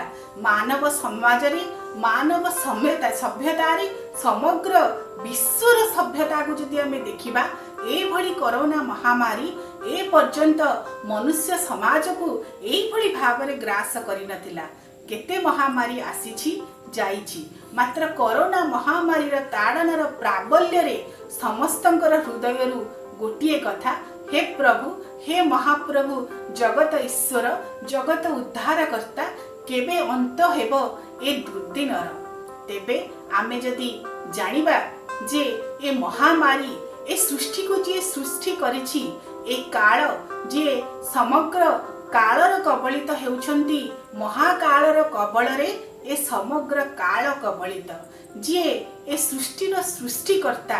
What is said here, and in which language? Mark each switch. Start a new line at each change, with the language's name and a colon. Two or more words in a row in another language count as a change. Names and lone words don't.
Odia: ମାନବ ସମାଜ ରେ ମାନବ ସଭ୍ୟତା ରେ ସମଗ୍ର ବିଶ୍ୱର ସଭ୍ୟତା କୁ ଯଦି ଆମେ ଦେଖିବା ଏ ଭଳି କରୋନା ମହାମାରୀ ଏ ପର୍ଯ୍ୟନ୍ତ ମନୁଷ୍ୟ ସମାଜ କୁ ଏଇ ଭଳି ଭାବରେ ଗ୍ରାସ କରି ନଥିଲା। କେତେ ମହାମାରୀ ଆସିଛି ଯାଇଛି ମାତ୍ର କରୋନା ମହାମାରୀ ତାଡ଼ନାର ପ୍ରାବଲ୍ୟ ରେ ସମସ୍ତଙ୍କର ହୃଦୟରୁ ଗୋଟିଏ କଥା, ହେ ପ୍ରଭୁ ହେ ମହାପ୍ରଭୁ ଜଗତ ଈଶ୍ୱର ଜଗତ ଉଦ୍ଧାରକର୍ତ୍ତା କେବେ ଅନ୍ତ ହେବ ଏ ଦୁର୍ଦ୍ଦିନର। ତେବେ ଆମେ ଯଦି ଜାଣିବା ଯେ ଏ ମହାମାରୀ ଏ ସୃଷ୍ଟି କୁ ଯେ ସୃଷ୍ଟି କରିଛି ଏ କାଳ ଯେ ସମଗ୍ର କାଳର କବଳିତ ହେଉଛନ୍ତି ମହାକାଳର କବଳରେ ଏ ସମଗ୍ର କାଳ କବଳିତ ଯେ ଏ ସୃଷ୍ଟିର ସୃଷ୍ଟିକର୍ତ୍ତା